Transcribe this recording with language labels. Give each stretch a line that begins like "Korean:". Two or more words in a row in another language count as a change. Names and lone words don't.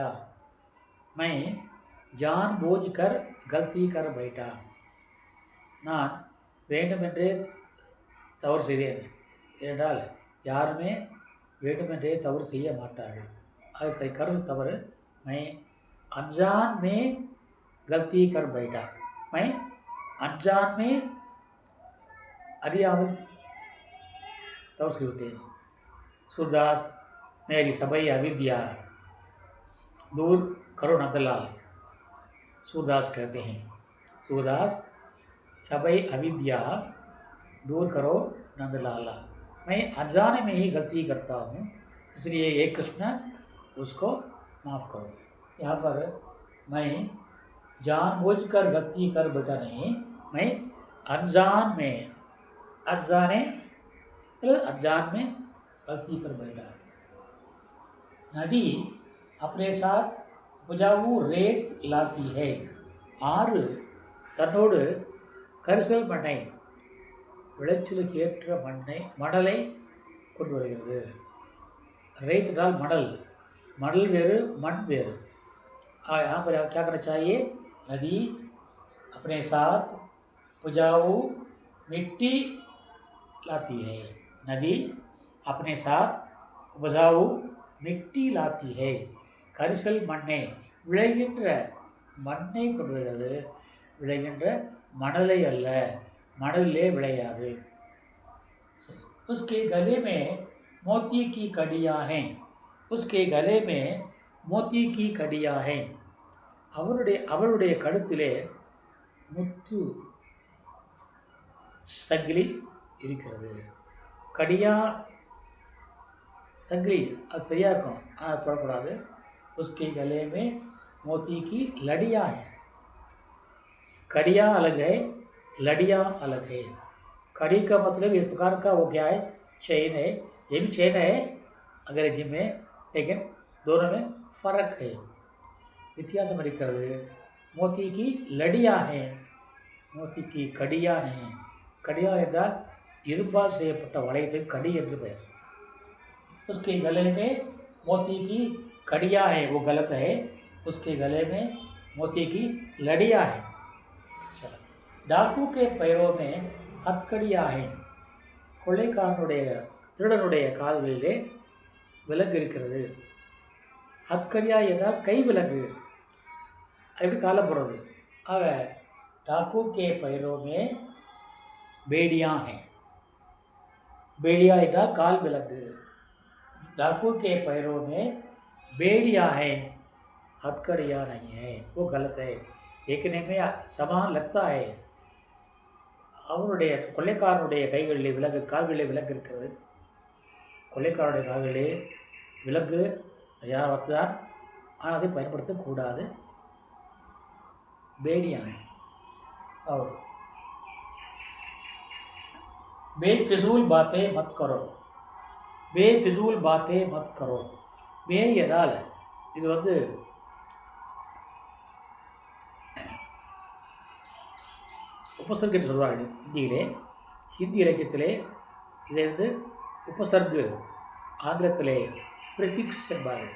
Hindi: मैं जानबूझकर गलती कर बैठा।
Tamil: நான் வேண்டுமென்றே தவறு செய்தேன் என்றால் யாருமே வேண்டுமென்றே தவறு செய்ய மாட்டார்கள், அது சரி, கருத்து தவறு।
Hindi: मैं अनजान में गलती कर बैठा। मैं अनजान में
Tamil: அறியாமல் தவறு செய்துவிட்டேன்।
Hindi: सूरदास मेरी सभी अविद्या दूर करो नंदलाल। सूरदास कहते हैं, सूरदास सभी अविद्या दूर करो नंदलाला। मैं अनजाने में ही गलती करता हूँ, इसलिए ये कृष्ण उसको माफ़ करो। यहाँ पर मैं जानबूझकर गलती कर बैठा नहीं, मैं अनजान में, अनजान में गलती कर बैठा। नदी अपने साथ पुजाऊ रेत लाती है।
Tamil: ஆறு தன்னோடு கரிசல் மண்ணை, விளைச்சலுக்கு ஏற்ற மணலை கொண்டு வருகிறது। रेत என்றால் மணல், மணல் வேறு மண் வேறு।
Hindi: यहाँ पर क्या करना चाहिए? नदी अपने साथ पुजाऊ मिट्टी लाती है। नदी अपने साथ उपजाऊ मिट्टी लाती है।
Tamil: கரிசல் மண்ணை, விளைகின்ற மண்ணை கொண்டு வருகிறது, விளைகின்ற மணலை அல்ல, மணலிலே விளையாது।
Hindi: उसके गले में मोती की कड़ियाँ हैं। उसके गले में मोती की कड़ियाँ हैं।
Tamil: அவருடைய கழுத்திலே முத்து சங்கிலி இருக்கிறது। கடியா சங்கிலி, அது சரியாக இருக்கும், ஆனால் போடக்கூடாது।
Hindi: उसके गले में मोती की लड़ियाँ हैं। कड़िया अलग है, लड़ियाँ अलग है। कड़ी का मतलब इस प्रकार का वो क्या है? चेन है। ये भी चेन है अंग्रेजी में, लेकिन दोनों में फ़र्क है, व्यत्यास இருக்கிறது। मोती की लड़ियाँ हैं, मोती की कड़ियाँ नहीं।
Tamil: कड़िया என்றால் இரும்பால் செய்யப்பட்ட வளையத்துக்கு கடி என்று பெயர்।
Hindi: उसके गले में मोती की कड़ियाँ है, वो गलत है। उसके गले में मोती की लड़ियाँ है। चलो, डाकू के पैरों में हथकड़ियाँ है।
Tamil: கொள்ளைக்காரனுடைய திருடனுடைய கால்களிலே விலங்கு இருக்கிறது. ஹத்கடியா என்றால் கை விலங்கு. எப்படி காலம் போடுறது?
Hindi: ஆக डाकू के पैरों में बेड़ियाँ हैं.
Tamil: बेड़िया என்றால் கால் விலங்கு.
Hindi: डाकू के पैरों में बेड़ियाँ हैं, हथकड़ियाँ नहीं है. वो गलत है. देखने में समान लगता है.
Tamil: அவனுடைய கொள்ளைக்காரனுடைய கைகளிலே விலங்கு, கால்களிலே விலங்கு இருக்கிறது. கொள்ளைக்காரனுடைய கால்களிலே விலங்கு சரியான வார்த்தை தான், ஆனால் அதை பயன்படுத்தக்கூடாது.
Hindi: बेड़ियाँ और बेफिजूल बातें मत करो. बेफिजूल बातें मत करो.
Tamil: बे என்றால் இது வந்து உபசர்கு என்று சொல்வார்கள் ஹிந்தியிலே. ஹிந்தி இலக்கியத்திலே இதை வந்து உபசர்கு, ஆங்கிலத்திலே ப்ரிஃபிக்ஸ் என்பார்கள்.